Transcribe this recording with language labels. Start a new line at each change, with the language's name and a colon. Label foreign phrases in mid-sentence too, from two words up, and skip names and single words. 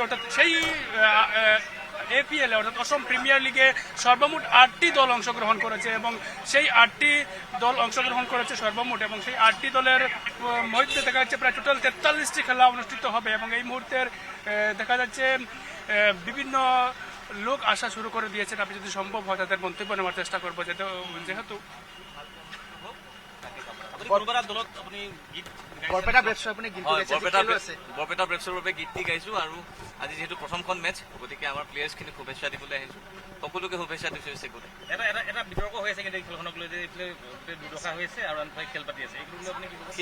Bangla: অর্থাৎ সেই এপিএল অর্থাৎ অসম প্রিমিয়ার লিগে সর্বমোট 8টি দল অংশগ্রহণ করেছে এবং সেই 8টি দল অংশগ্রহণ করেছে সর্বমোট, এবং সেই 8টি দলের মধ্যে দেখা যাচ্ছে প্রায় টোটাল 43টি খেলা অনুষ্ঠিত হবে। এবং এই মুহূর্তের দেখা যাচ্ছে বিভিন্ন লোক আসা শুরু করে দিয়েছেন। আমি যদি সম্ভব হয় তাদের মন্তব্য নেওয়ার চেষ্টা করবো, যেহেতু
Assamese: বৰপেটা ব্ৰেভছৰ বাবে গীতটি গাইছো আৰু আজি যিহেতু প্ৰথমখন মেচ, গতিকে আমাৰ প্লেয়াৰ্ছখিনিক শুভেচ্ছা দিবলৈ আহিছো। সকলোকে শুভেচ্ছা দিছো। এটা বিতৰ্ক হৈ আছে কিন্তু খেলখনক লৈ যে এইফালে দুৰ্দশা হৈ আছে আৰু আনফালে খেল পাতি আছে, এইটো আপুনি কি ক'ব?